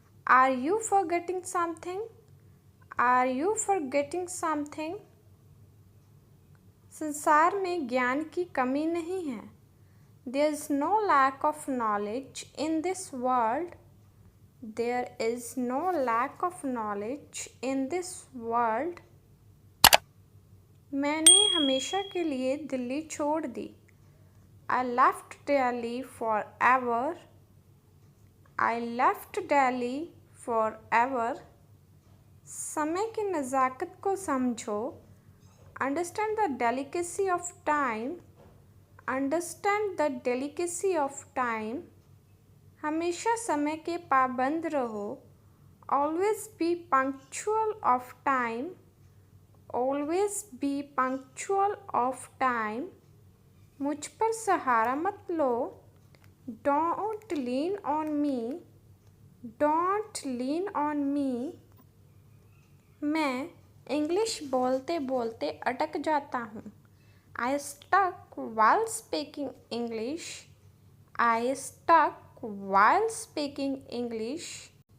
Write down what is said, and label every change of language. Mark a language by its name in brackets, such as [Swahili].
[English] Are you forgetting something? Are you forgetting something? [Hindi] संसार में ज्ञान की कमी नहीं है। [English] There is no lack of knowledge in this world. There is no lack of knowledge in this world. [Hindi] मैंने हमेशा के लिए दिल्ली छोड़ दी। [English] I left Delhi forever. I left Delhi forever. [Hindi] समय की नज़ाकत को समझो। [English] Understand the delicacy of time. Understand the delicacy of time. [Hindi] हमेशा समय के पाबंद रहो। [English] Always be punctual of time. Always be punctual of time. [Hindi] मुझ पर सहारा मत लो। [English] Don't lean on me. Don't lean on me. [Hindi] मैं इंग्लिश बोलते बोलते अटक जाता हूँ। [English] I stuck while speaking English. I stuck while speaking English.